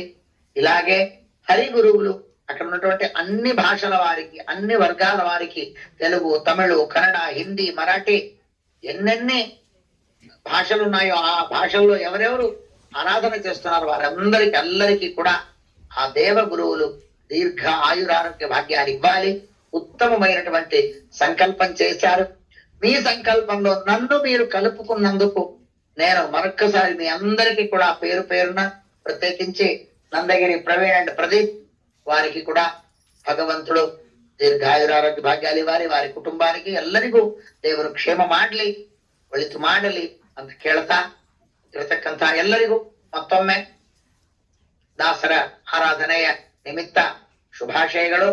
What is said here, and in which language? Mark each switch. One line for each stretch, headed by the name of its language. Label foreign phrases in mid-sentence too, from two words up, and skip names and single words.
Telugu: ఇలాగే హరి గురువులు అక్కడ ఉన్నటువంటి అన్ని భాషల వారికి, అన్ని వర్గాల వారికి, తెలుగు, తమిళ, కన్నడ, హిందీ, మరాఠీ, ఎన్నెన్ని భాషలు ఉన్నాయో ఆ భాషల్లో ఎవరెవరు ఆరాధన చేస్తున్నారు వారందరికీ కూడా ఆ దేవ గురువులు దీర్ఘ ఆయురారోగ్య భాగ్యాలు ఇవ్వాలి. ఉత్తమమైనటువంటి సంకల్పం చేశారు. మీ సంకల్పంలో నన్ను మీరు కలుపుకున్నందుకు నేను మరొక్కసారి మీ అందరికీ కూడా పేరు పేరున, ప్రత్యేకించి నందగిరి ప్రవీణ్ అండ్ ప్రదీప్ వారికి కూడా భగవంతుడు దీర్ఘాయురారోగ్య భాగ్యాలి వారి కుటుంబానికి
Kannada: ಎಲ್ಲರಿಗೂ ದೇವರು ಕ್ಷೇಮ ಮಾಡ್ಲಿ, ಒಳಿತು ಮಾಡಲಿ ಅಂತ ಕೇಳ್ತಾ ಇರತಕ್ಕಂತ ಎಲ್ಲರಿಗೂ ಮತ್ತೊಮ್ಮೆ ದಾಸರ ಆರಾಧನೆಯ ನಿಮಿತ್ತ ಶುಭಾಶಯಗಳು.